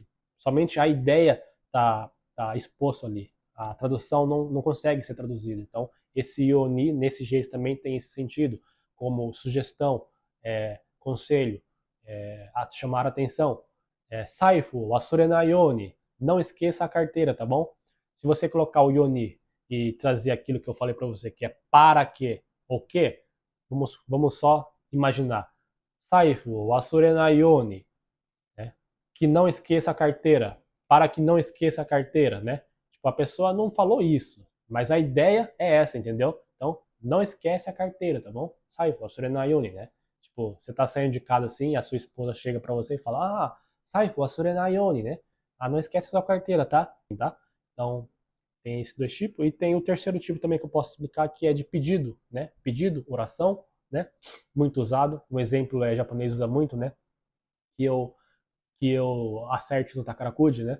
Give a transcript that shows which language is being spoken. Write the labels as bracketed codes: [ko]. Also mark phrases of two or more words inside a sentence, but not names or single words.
[pt] Somente a ideia está exposta ali. A tradução não consegue ser traduzida. Então, esse yoni, nesse jeito, também tem esse sentido, como sugestão, conselho, chamar a atenção. [ja] 財布、忘れないように, [pt] não esqueça a carteira, tá bom? Se você colocar o yoni e trazer aquilo que eu falei para você, que é para que, o que, vamos só imaginar. [ja] 財布、忘れないように, [pt] né? Que não esqueça a carteira, para que não esqueça a carteira, né? Tipo, a pessoa não falou isso, mas a ideia é essa, entendeu? Então, não esquece a carteira, tá bom? [ja] 財布忘れないように, [pt] né? Tipo, você tá saindo de casa assim, a sua esposa chega pra você e fala, [ja] 財布忘れないように, [pt] né? Não esquece a sua carteira, tá? Então, tem esses dois tipos. E tem o terceiro tipo também que eu posso explicar, que é de pedido, né? Pedido, oração, né? Muito usado. Um exemplo japonês usa muito, né? Que eu acerte no Takarakuji, né?